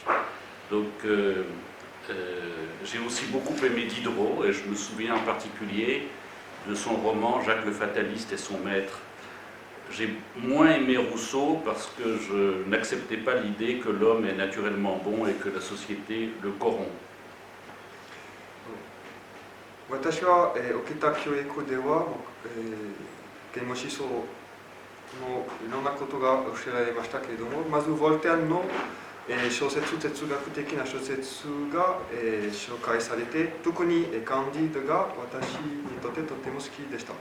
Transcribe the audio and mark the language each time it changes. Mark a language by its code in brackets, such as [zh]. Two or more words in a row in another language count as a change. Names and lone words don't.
[fr] Donc, j'ai aussi beaucoup aimé Diderot, et je me souviens en particulier de son roman Jacques le Fataliste et son maître. J'ai moins aimé Rousseau parce que je n'acceptais pas l'idée que l'homme est naturellement bon et que la société le corrompt. [ja] 私は、受けた教育では、啓蒙思想のいろんなことが教えられましたけれども、まずヴォルテアの、小説、哲学的な小説が、紹介されて、特にカンディードが私にとってとても好きでした。